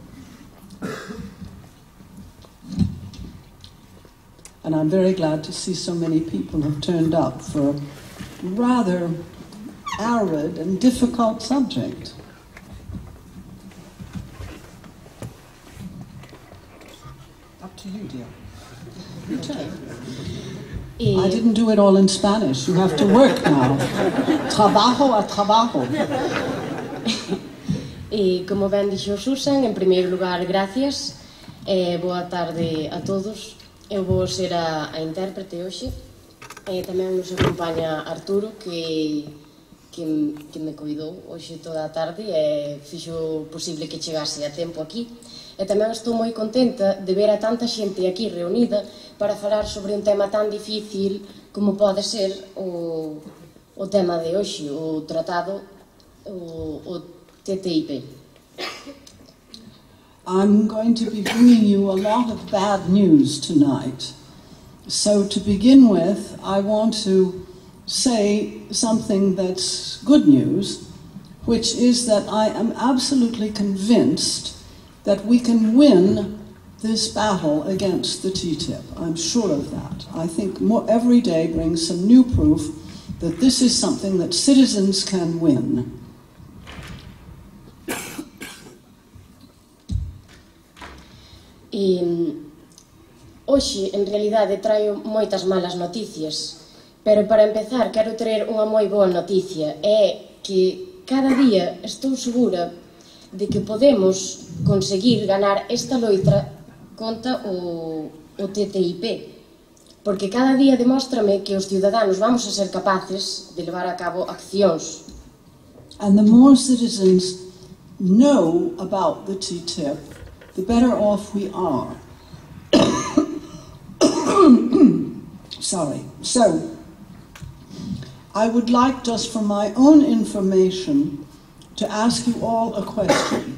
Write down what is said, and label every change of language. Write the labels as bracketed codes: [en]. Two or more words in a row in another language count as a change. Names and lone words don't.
[en] And I'm very glad to see so many people have turned up for a rather arid and difficult subject. Up to you, dear. Okay. I didn't do it all in Spanish. You have to work now. [es] Trabajo a trabajo. [gl] E como ben dixo Susan, en primeiro lugar, gracias. Boa tarde a todos. Eu vou ser a intérprete hoxe. Tamén nos acompaña Arturo, que me cuidou hoxe toda a tarde e fixo posible que chegase a tempo aquí. E tamén estou moi contenta de ver a tanta xente aquí reunida para falar sobre un tema tan difícil como pode ser o tema de hoxe, o tratado, o TTIP. [en] I'm going to be bringing you a lot of bad news tonight. So to begin with, I want to say something that's good news, which is that I am absolutely convinced that we can win this battle against the TTIP. I'm sure of that. I think every day brings some new proof that this is something that citizens can win. [gl] Hoxe, en realidade, traio moitas malas noticias, pero para empezar quero traer unha moi boa noticia, é que cada día estou segura de que podemos conseguir ganar esta loita contra o TTIP, porque cada día demóstrame que os ciudadanos [es] vamos a ser capaces [gl] de levar a cabo accións. [en] And the more citizens know about the TTIP, the better off we are. Sorry. So, I would like, just for my own information, to ask you all a question.